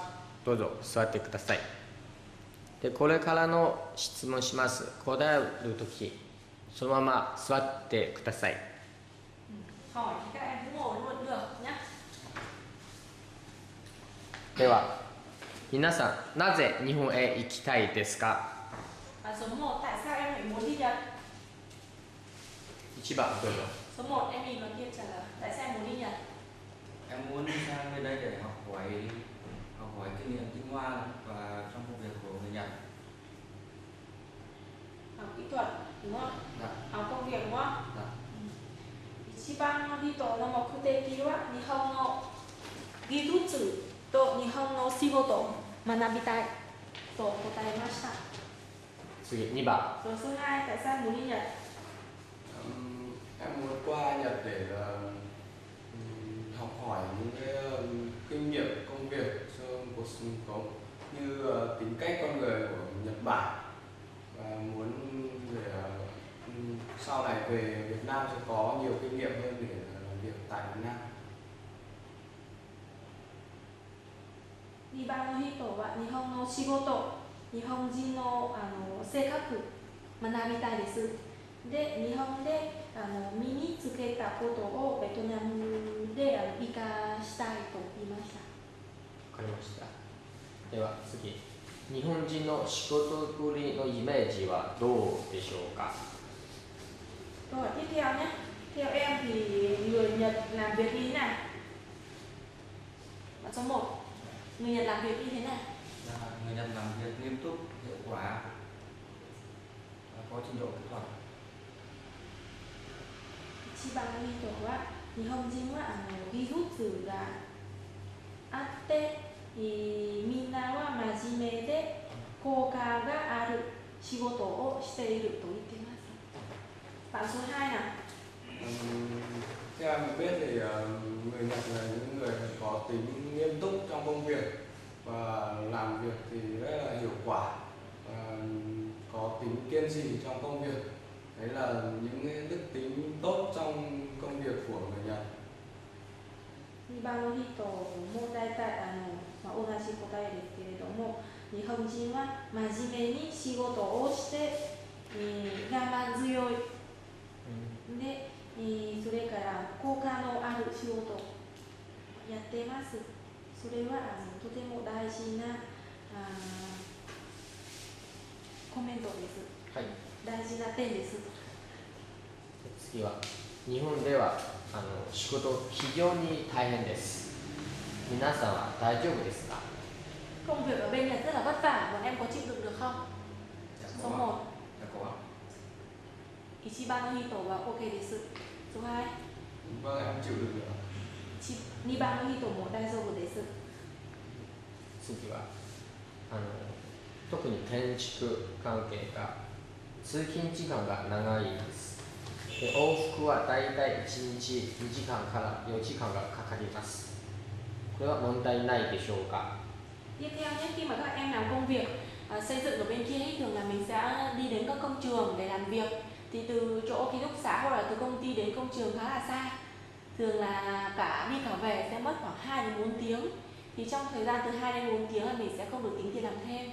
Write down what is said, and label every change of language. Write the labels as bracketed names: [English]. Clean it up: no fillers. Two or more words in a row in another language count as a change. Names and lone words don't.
[Japanese] どうぞ座ってください。で、これからの質問します。答えるとき、そのまま座ってください。では皆さんなぜ日本へ行きたいですか？ [Vietnamese] Và số 1, tại sao em lại muốn đi Nhật? [Japanese] 1 番どうぞ。 [Vietnamese] Số 1, em nhìn vào kia trả lời. Tại sao em muốn đi Nhật? Em muốn đi sang bên đây để học hỏi kinh nghiệm tinh hoa và trong công việc của người Nhật. Học kỹ thuật, đúng không? Dạ. Học công việc, đúng không? Dạ. [Japanese] 一番の人の目的は日本の技術と日本の仕事を学びたいと答えました。次2番。 [Vietnamese] Rồi số 2, tại sao em muốn đi Nhật? Em muốn qua Nhật để học hỏi những cái kinh nghiệm công việc trong cuộc sống như tính cách con người của Nhật Bản, và muốn để sau này về Việt Nam sẽ có nhiều kinh nghiệm hơn để làm việc tại Việt Nam. [Japanese] 2 番の人は日本の仕事、日本人の性格学びたいです。で、日本で身につけたことをベトナムで生かしたいと言いました。わかりました。では次、日本人の仕事ぶりのイメージはどうでしょうか？ [Vietnamese] Câu hỏi tiếp theo nhé. Theo em thì người Nhật làm việc như thế nào? Bạn số 1, người Nhật làm việc như thế nào? Người Nhật làm việc nghiêm túc, hiệu quả và có trình độ kỹ thuật. [Japanese] 一番いいとこは日本人は技術があってみんなは真面目で効果がある仕事をしていると言っています。 [Vietnamese] Bạn số 2 nào. Theo em biết thì người Nhật là những người có tính nghiêm túc trong công việc và làm việc thì rất là hiệu quả và có tính kiên trì trong công việc. Đấy là những cái đức tính tốt trong công việc của người Nhật. [Japanese] 2 番の人も大体同じ答えですけれども、日本人は真面目に仕事をして、我慢強い、で、それから効果のある仕事をやっています。それはとても大事なコメントです。はい。大事な点です。次は日本では仕事非常に大変です。皆さんは大丈夫ですか？ [Vietnamese] Công việc ở bên Nhật rất là vất vả, bọn em có chịu đựng được không? Số 1. Dạ có. [Japanese] 一番の人は OK です。số 2. [Vietnamese] Vâng, em chịu được nữa. [Japanese] 2 番の人も大丈夫です。次は特に建築関係が通勤時間が長いです。で、往復はだいたい1日2時間から4時間がかかります。これは問題ないでしょうか？ [Vietnamese] Tiếp theo nhé, khi mà các em làm công việc xây dựng ở bên kia ấy, thường là mình sẽ đi đến các công trường để làm việc. Thì từ chỗ ký túc xá hoặc là từ công ty đến công trường khá là xa. Thường là cả đi cả về sẽ mất khoảng 2 đến 4 tiếng. Thì trong thời gian từ 2 đến 4 tiếng là mình sẽ không được tính tiền làm thêm.